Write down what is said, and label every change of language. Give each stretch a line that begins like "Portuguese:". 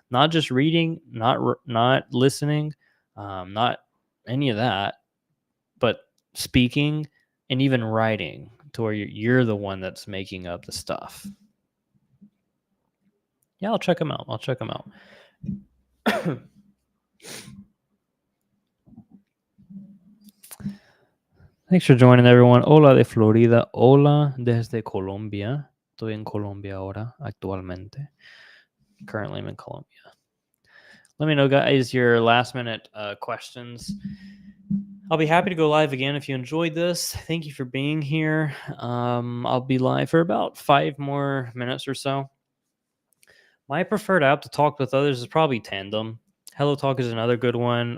English: Not just reading, not listening, not any of that, but speaking and even writing to where you're the one that's making up the stuff. Yeah, I'll check them out. Thanks for joining, everyone.
Spanish: Hola de Florida. Hola desde Colombia. Estoy en Colombia ahora, actualmente.
English: Currently, I'm in Colombia. Let me know, guys, your last-minute questions. I'll be happy to go live again if you enjoyed this. Thank you for being here. I'll be live for about 5 more minutes or so. My preferred app to talk with others is probably Tandem. Hello Talk is another good one.